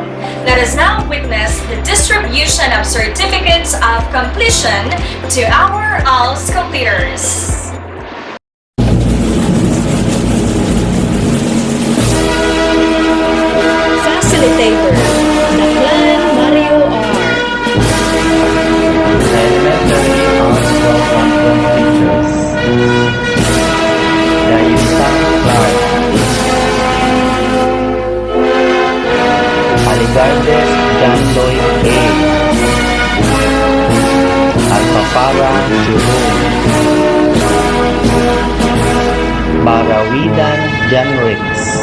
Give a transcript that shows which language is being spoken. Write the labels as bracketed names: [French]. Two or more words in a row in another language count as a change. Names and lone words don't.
[English] Let us now witness the distribution of certificates of completion to our ALS completers. Facilitator, Naklan Mario R. Elementary Arts Program Teachers. Dayuta Clark. Aligardes John Lloyd A. Alpapara Jerome. Barawidan John Ricks.